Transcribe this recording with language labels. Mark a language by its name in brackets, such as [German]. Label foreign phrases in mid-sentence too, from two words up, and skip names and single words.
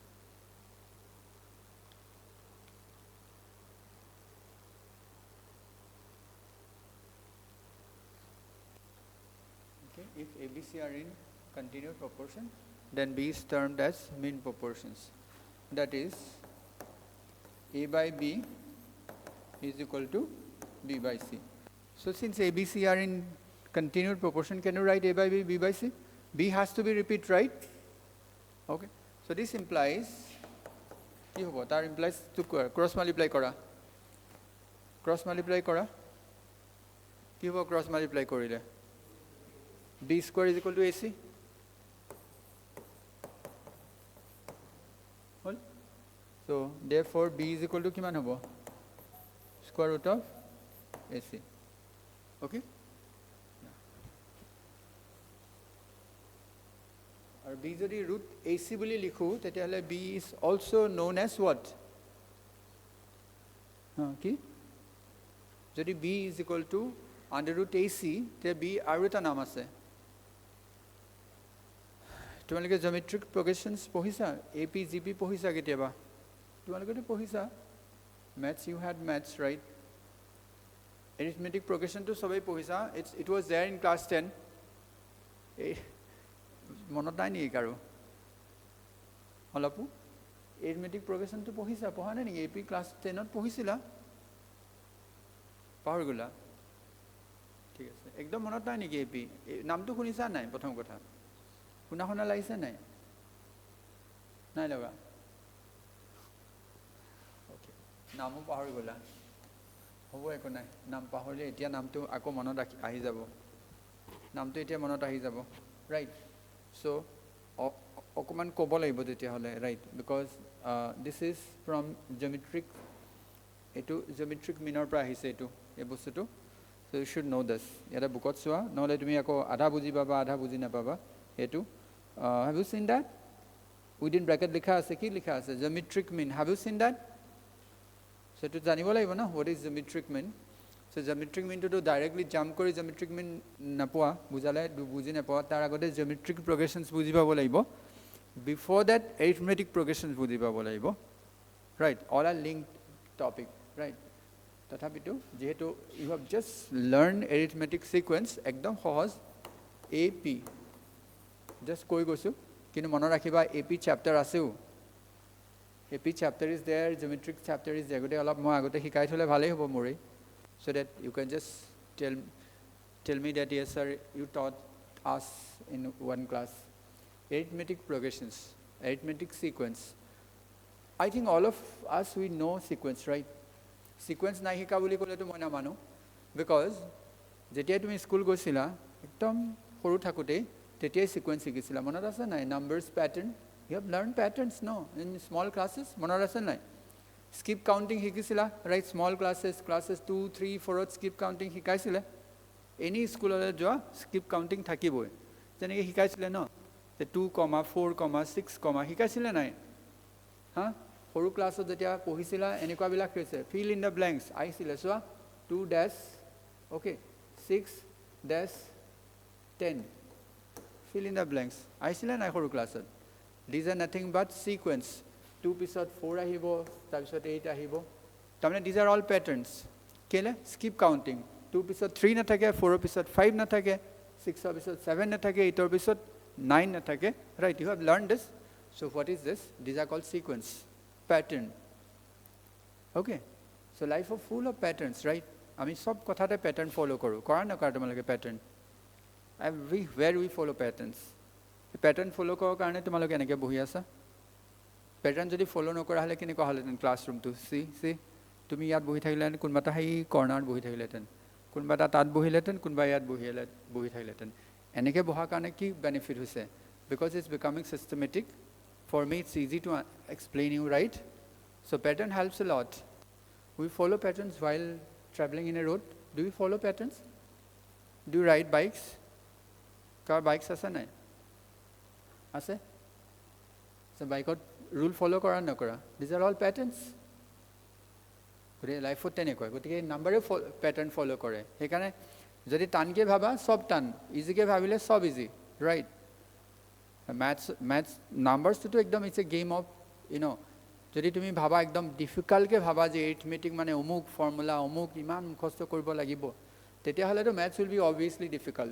[English] Okay, if ABC are in continued proportion, then B is termed as mean proportions. That is, A by B is equal to B by C. So since A, B, C are in continued proportion, can you write A by B, B by C? B has to be repeat, right? Okay. So this implies, [Assamese] কি হ'ব? তাৰ [English] implies to cross multiply [Assamese] কৰা. [English] Cross multiply [Assamese] কৰা. কি হ'ব [English] cross multiply [Assamese] কৰিলে? [English] B square is equal to AC. Well, so therefore B is equal to [Assamese] কিমান হ'ব? [English] Square root of AC. Okay? Or B [Assamese] যদি root AC বুলি লিখো, তেতিয়াহ'লে [English] B is also known as what? [Assamese] কি? যদি [English] B is equal to under root AC, [Assamese] তেতিয়া B আৰু এটা নাম আছে. তোমালোকে [English] geometric progressions [Assamese] পঢ়িছা? AP, GP পঢ়িছা কেতিয়াবা? তোমালোকেতো পঢ়িছা? [English] Maths, you had maths, right? Arithmetic progression [Assamese] to সবাই পঢ়িছা? [English] It was there in class 10. [Assamese] মনত নাই নেকি কাৰো? অলপো? [English] Arithmetic progression [Assamese] to পঢ়িছা? পঢ়া নাই নেকি? AP class 10ত পঢ়িছিলা? পাহৰি গলা? ঠিক আছে। একদম মনত নাই নেকি AP? নামটো শুনিছা নাই প্ৰথম কথা? শুনা লাগিছে নাই? নাই লগা? Okay. নামো পাহৰি গলা? হ'ব একো নাই। নাম পাহৰিলে এতিয়া নামটো আকৌ মনত আহি যাব। নামটো এতিয়া মনত আহি যাব। Right? [English] So, [Assamese] অকমান ক'ব লাগিব তেতিয়াহ'লে, [English] right? Because this is from geometric, [Assamese] এইটো [English] geometric mean- [Assamese] ৰ পৰা আহিছে এইটো, এই বস্তুটো। [English] So you should know this. [Assamese] ইয়াতে বুকত চোৱা, নহ'লে তুমি আকৌ আধা বুজি পাবা, আধা বুজি নাপাবা এইটো। [English] Have you seen that? Within bracket [Assamese] লিখা আছে, কি লিখা আছে? [English] Geometric mean. Have you seen that? [Assamese] So এইটো জানিব লাগিব না, [English] what is geometric mean? So geometric mean to directly jump [Assamese] কৰি [English] geometric mean [Assamese] নাপোৱা, বুজালে বুজি নাপোৱা, তাৰ আগতে [English] geometric progressions [Assamese] বুজি পাব লাগিব. [English] Before that, arithmetic progressions [Assamese] বুজি পাব লাগিব. [English] Right? All are linked topic. Right? [Assamese] তথাপিতো যেহেতু [English] you have just learned arithmetic sequence, [Assamese] একদম সহজ, AP. Just কৈ গৈছো, কিন্তু মনত ৰাখিবা [English] AP chapter [Assamese] আছেও. [English] AP chapter is there, geometric chapter is there. [Assamese] গতিকে অলপ মই আগতে শিকাই থলে ভালেই হ'ব মোৰেই. [English] So that you can just tell me that yes sir, you taught us in one class. Arithmetic progressions, arithmetic sequence. I think all of us we know sequence, right? [Assamese] Sequence নাই শিকা বুলি ক'লেতো মই নামানো, because যেতিয়া তুমি স্কুল গৈছিলা একদম সৰু থাকোতে তেতিয়াই sequence শিকিছিলা, মনত আছে নাই? [English] Numbers pattern, you have learned patterns, no, in small classes, [Assamese] মনত আছে নাই? [English] Skip counting [Assamese] শিকিছিলা, right? [English] Small classes [Assamese] 2, 3, 4ত [English] skip counting [Assamese] শিকাইছিলে। any স্কুললৈ যোৱা [English] skip counting [Assamese] থাকিবই, যেনেকৈ শিকাইছিলে ন, 2, 4, 6, শিকাইছিলে নাই? হা, সৰু ক্লাছত যেতিয়া পঢ়িছিলা এনেকুৱাবিলাক হৈছে, [English] fill in the blanks [Assamese] আহিছিলে, চোৱা 2 okay, 6 10, [English] fill in the blanks [Assamese] আহিছিলে নাই সৰু ক্লাছত? [English] These are nothing but sequence. [Assamese] 2 পিছত 4 আহিব, তাৰপিছত 8 আহিব, তাৰমানে [English] these are all patterns. [Assamese] কেলে? [English] skip counting, [Assamese] 2 পিছত 3 নাথাকে, 4 পিছত 5 নাথাকে, 6 পিছত 7 নাথাকে, 8 পিছত 9 নাথাকে, [English] right? You have learned this. So what is this? These are called sequence, pattern. Okay? So life is full of patterns, right? [Assamese] আমি সব কথাতে [English] pattern follow [Assamese] কৰো, কৰা নকৰা তোমালোকে pattern? [English] Everywhere we follow patterns. Pattern follow [Assamese] কৰাৰ কাৰণে তোমালোকে এনেকৈ বহি আছা? পেটাৰ্ণ যদি ফ'ল' নকৰা হ'লে কেনেকুৱা হ'লহেঁতেন ক্লাছৰুমটো? চি তুমি ইয়াত বহি থাকিলেহেঁতেন, কোনোবা এটা সেই কৰ্ণাৰত বহি থাকিলেহেঁতেন, কোনোবা এটা তাত বহিলেহেঁতেন, কোনোবা ইয়াত বহি থাকিলেহেঁতেন। এনেকৈ বহাৰ কাৰণে কি বেনিফিট হৈছে? [English] because it's becoming systematic. for me it's easy to explain you, right? So pattern helps a lot. We follow patterns while traveling in a road. Do you follow patterns? Do you ride bikes? [Assamese] কাৰ বাইকছ আছে নাই? আছে? চ' বাইকত [English] rule follow [Assamese] কৰা নকৰা? [English] These are all patterns. [Assamese] গতিকে লাইফত তেনেকুৱা, গতিকে নাম্বাৰে [English] pattern follow' [Assamese] কৰে। সেইকাৰণে যদি টানকৈ ভাবা সব টান, ইজিকৈ ভাবিলে সব ইজি, ৰাইট? মেথছ নাম্বাৰ্ছটোতো একদম [English] it's a game of [Assamese] যদি তুমি ভাবা একদম ডিফিকাল্টকৈ ভাবা যে এৰিথমেটিক মানে অমুক ফৰ্মুলা অমুক ইমান মুখস্থ কৰিব লাগিব, তেতিয়াহ'লেতো [English] maths will be obviously difficult.